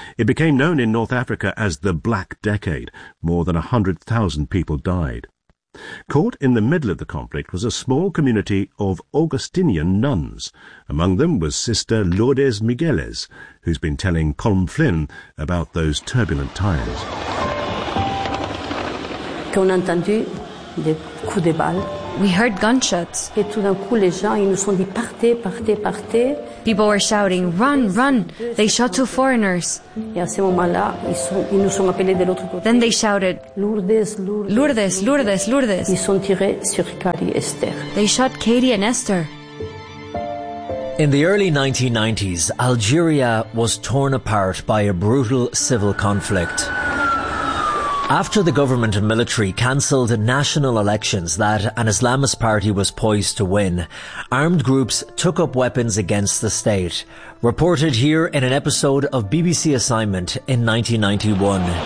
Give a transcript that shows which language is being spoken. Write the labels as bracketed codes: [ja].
[en] It became known in North Africa as the Black Decade. More than 100,000 people died. Caught in the middle of the conflict was a small community of Augustinian nuns. Among them was Sister Lourdes Migueles, who's been telling Colm Flynn about those turbulent times. [fr] Qu'on a entendu des coups de balles. [en] We heard gunshots. [fr] Et tout d'un coup, les gens, ils nous sont dit partez, partez, partez. [en] People were shouting, run, run. They shot two foreigners. [fr] Et à ce moment-là, ils nous sont appelés de l'autre côté. [en] Then they shouted, Lourdes, Lourdes, Lourdes, Lourdes, Lourdes. [fr] Ils sont tirés sur Katie et Esther. [en] They shot Katie and Esther. In the early 1990s, Algeria was torn apart by a brutal civil conflict. After the government and military cancelled national elections that an Islamist party was poised to win, armed groups took up weapons against the state, reported here in an episode of BBC Assignment in 1991.